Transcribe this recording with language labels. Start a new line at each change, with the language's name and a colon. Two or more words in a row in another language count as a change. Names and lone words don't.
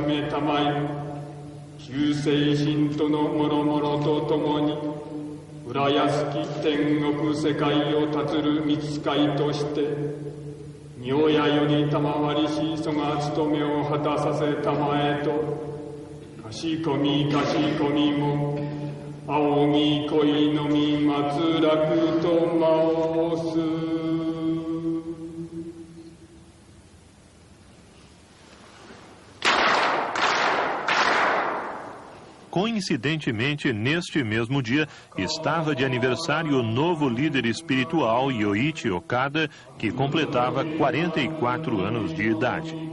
Japanese: めたまえ、救世神とのもろもろとともに、浦安き天国世界を立つる御使いとして、御親より賜りしそが務めを果たさせたまえと、かしこみも、仰ぎ恋のみ祭らくと申す。
Portuguese: Coincidentemente, neste mesmo dia, estava de aniversário o novo líder espiritual Yoichi Okada, que completava 44 anos de idade.